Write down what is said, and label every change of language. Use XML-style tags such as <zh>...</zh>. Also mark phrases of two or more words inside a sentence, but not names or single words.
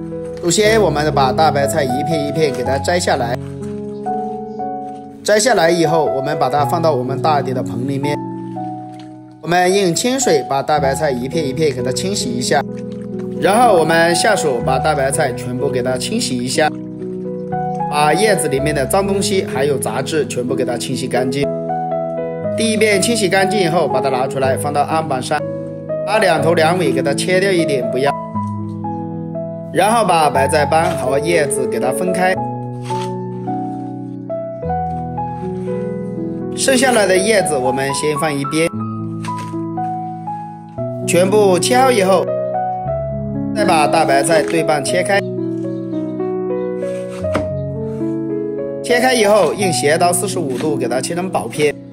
<zh>首先我們把大白菜一片一片給它摘下來，摘下來以後我們把它放到我們大一點的盆裡面，我們用清水把大白菜一片一片給它清洗一下，然後我們下手把大白菜全部給它清洗一下，把葉子裡面的髒東西還有雜質全部給它清洗乾淨。第一遍清洗乾淨以後，把它拿出來放到案板上，把兩頭兩尾給它切掉一點不要，然後把白菜幫和葉子給它分開，剩下來的葉子我們先放一邊，全部切好以後，再把大白菜對半切開，切開以後用斜刀45度給它切成薄片。</zh>